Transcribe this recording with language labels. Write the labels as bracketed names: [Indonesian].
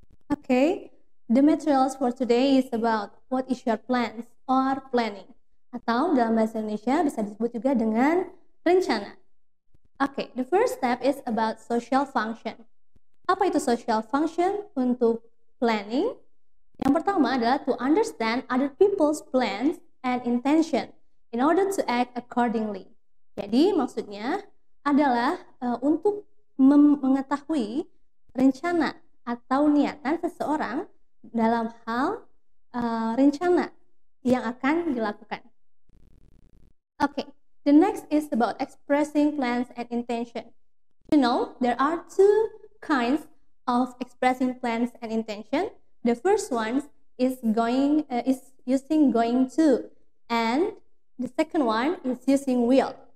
[English] Okay, the materials for today is about what is your plans or planning, [Indonesian] atau dalam bahasa Indonesia bisa disebut juga dengan rencana. [English] Okay, the first step is about social function. [Indonesian] Apa itu social function untuk planning? Yang pertama adalah [English] to understand other people's plans and intention in order to act accordingly. [Indonesian] Jadi maksudnya adalah untuk mengetahui rencana atau niatan seseorang dalam hal rencana yang akan dilakukan. [English] Okay, the next is about expressing plans and intention. You know, there are two kinds of expressing plans and intention. The first one is using going to, and the second one is using will.